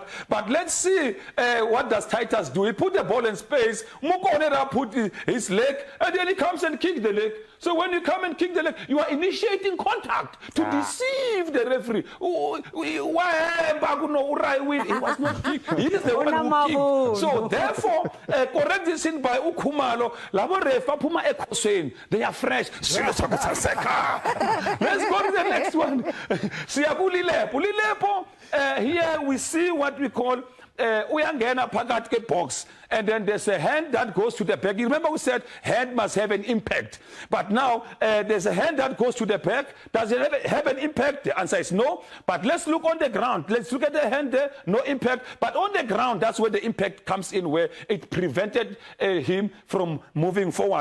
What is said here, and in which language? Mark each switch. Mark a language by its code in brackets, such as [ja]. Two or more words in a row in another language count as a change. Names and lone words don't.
[en] But let's see what does Titus do. He put the ball in space, Mukonera put his leg, and then he comes and kicks the leg. So when you come and kick the leg, you are initiating contact to deceive the referee. He was not kicked. He is the one who kicked. So therefore, correct this in by Khumalo. [nd] Labo refa phuma ekhosweni. [en] They are fresh. Let's go to the next one. Pulilepo. Here we see what we call [nd] uyangena phakathi ke box, [en] and then there's a hand that goes to the back. You remember we said hand must have an impact, but now there's a hand that goes to the back. Does it have an impact? The answer is no. But let's look on the ground. Let's look at the hand there. No impact. But on the ground, that's where the impact comes in, where it prevented him from moving forward.